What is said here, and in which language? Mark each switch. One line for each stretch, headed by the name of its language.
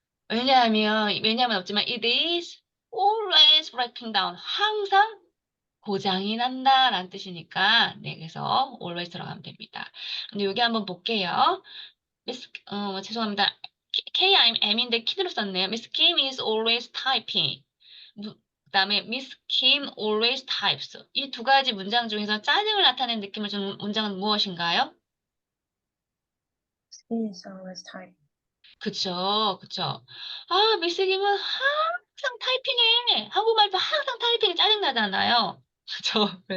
Korean: 왜냐하면 없지만
English: it is always breaking down.
Korean: 항상 고장이 난다라는 뜻이니까 네, 그래서 always 들어가면 됩니다. 근데 여기 한번 볼게요. 죄송합니다. M인데 키드로 썼네요.
English: Miss Kim is always typing.
Korean: 그다음에
English: Miss Kim always types.
Korean: 이 두 가지 문장 중에서 짜증을 나타내는 느낌을 주는 문장은 무엇인가요?
English: Is always type.
Korean: 그쵸, 그쵸. 미스 김은 항상 타이핑해. 한국말도 항상 타이핑이 짜증나잖아요. 그쵸.